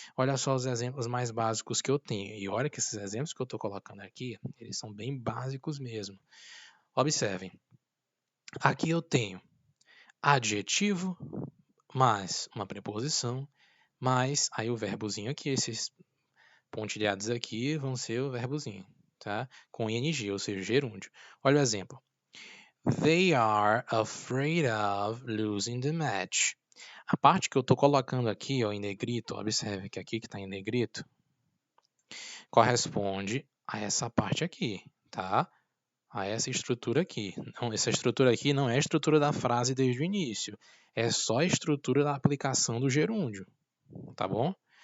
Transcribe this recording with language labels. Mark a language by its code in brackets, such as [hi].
[pt] Olha só os exemplos mais básicos que eu tenho. E olha que esses exemplos que eu estou colocando aqui, eles são bem básicos mesmo. Observem. Aqui eu tenho adjetivo mais uma preposição, mais aí o verbozinho aqui, esses pontilhados aqui vão ser o verbozinho, tá? Com ing, ou seja, gerúndio. Olha o exemplo. [en] They are afraid of losing the match. [pt] A parte que eu estou colocando aqui, ó, em negrito, observe que aqui que está em negrito, corresponde a essa parte aqui, tá? A essa estrutura aqui. Não, essa estrutura aqui não é a estrutura da frase desde o início. É só a estrutura da aplicação do gerúndio, tá bom?